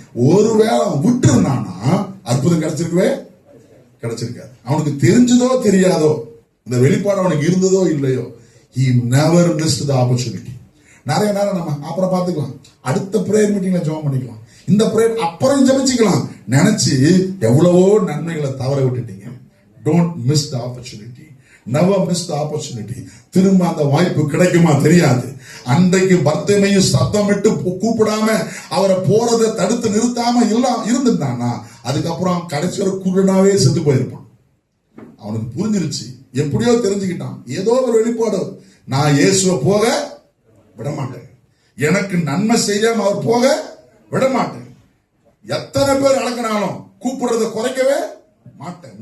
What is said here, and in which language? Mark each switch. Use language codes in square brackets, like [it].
[ta] ஒருவேளை விட்டு இருந்தானா அற்புதம் கிடைச்சிருக்காது. அவனுக்கு தெரிஞ்சதோ தெரியாதோ, இந்த வெளிப்பாடு அவனுக்கு இருந்ததோ இல்லையோ, [en] he never missed the opportunity. [ta] நிறைய நேரம் நம்ம அப்புறம் பார்த்துக்கலாம், அடுத்த பிரேயர் மீட்டிங்ல ஜெபம் பண்ணிக்கலாம், இந்த பிரேயர் அப்புறம் ஜெபிச்சுக்கலாம் நினைச்சு எவ்வளவோ நன்மைகளை தவற விட்டுட்டீங்க. [en] Don't miss the opportunity. Never miss the opportunity. [ta] திரும்ப அந்த வாய்ப்பு கிடைக்குமா தெரியாது. அன்றைக்கு பர்த்திமையும் சத்தமிட்டு கூப்பிடாம அவரை போறதை தடுத்து நிறுத்தாம இருந்துட்டானா அதுக்கப்புறம் கடைசி வரை குருடனாவே செத்து போயிருப்பான். அவனுக்கு புரிஞ்சிருச்சு, எப்படியோ தெரிஞ்சுக்கிட்டான், ஏதோ ஒரு வெளிப்பாடு, நான் இயேசுவை போக விட மாட்டேன், எனக்கு நன்மை செய்யாம அவர் போக விட மாட்டேன். எத்தனை பேர் அடக்கினாலும் கூப்பிடுறத குறைக்கவே மாட்டேன்.